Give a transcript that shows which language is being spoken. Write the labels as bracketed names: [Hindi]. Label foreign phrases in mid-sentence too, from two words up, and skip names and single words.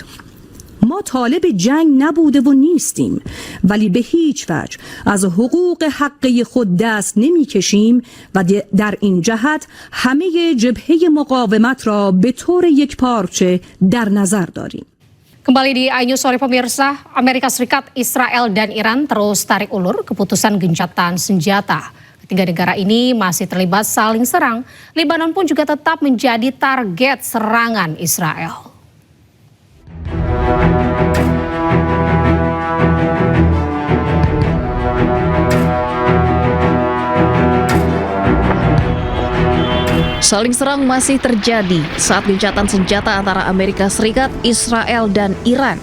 [Persian] ما طالب جنگ نبوده و نیستیم، ولی به هیچ وجه از حقوق حقی خود دست نمی کشیم و در این جهت همه جبهه مقاومت را به طور یک پارچه در نظر داریم. [Indonesian] Kembali di iNews sore pemirsa, Amerika Serikat, Israel dan Iran terus tarik ulur keputusan gencatan senjata. Ketiga negara ini masih terlibat saling serang. Lebanon pun juga tetap menjadi target serangan Israel. Saling serang masih terjadi saat gencatan senjata antara Amerika Serikat, Israel, dan Iran.